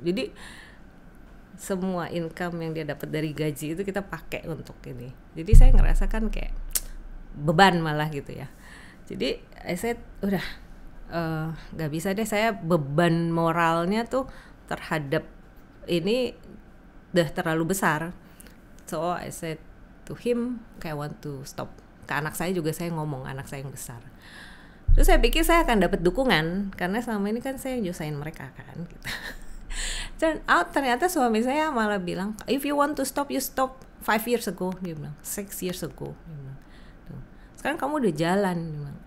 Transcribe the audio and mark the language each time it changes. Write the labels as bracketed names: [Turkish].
[Indonesian] Jadi semua income yang dia dapat dari gaji itu kita pakai untuk ini. Jadi saya ngerasa kan kayak beban malah gitu ya. Jadi saya udah gak bisa deh, saya beban moralnya tuh terhadap ini udah terlalu besar. [English] So I said to him, okay, I want to stop. [Indonesian] Ke anak saya juga saya ngomong, anak saya yang besar. Terus saya pikir saya akan dapat dukungan karena selama ini kan saya nyusahin mereka kan gitu. Dan ternyata suami saya malah bilang, [English] if you want to stop, you stop 5 years ago, [Indonesian] dia bilang, [English] 6 years ago, [Indonesian] dia bilang. Tuh. Sekarang kamu udah jalan, dia bilang.